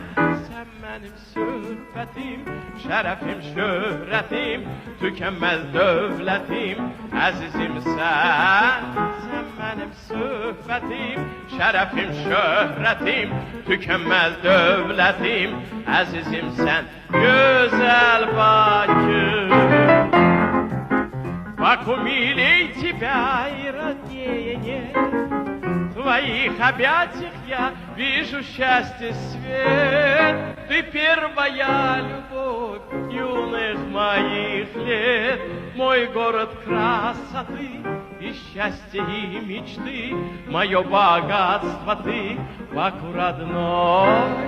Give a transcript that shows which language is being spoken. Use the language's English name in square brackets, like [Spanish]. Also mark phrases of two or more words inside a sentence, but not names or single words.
[Azerbaijani] Sən mənim söhbətim, şərəfim, şöhrətim, tükənməz dövlətim, əzizimsən. Sən mənim söhbətim, şərəfim, şöhrətim, tükənməz dövlətim, əzizimsən. Gözəl Bakı, [Russian] Баку, милей тебя и роднее нет, в твоих объятиях я вижу счастье свет. Ты первая любовь юных моих лет, мой город красоты и счастья и мечты, мое богатство ты, Баку родной.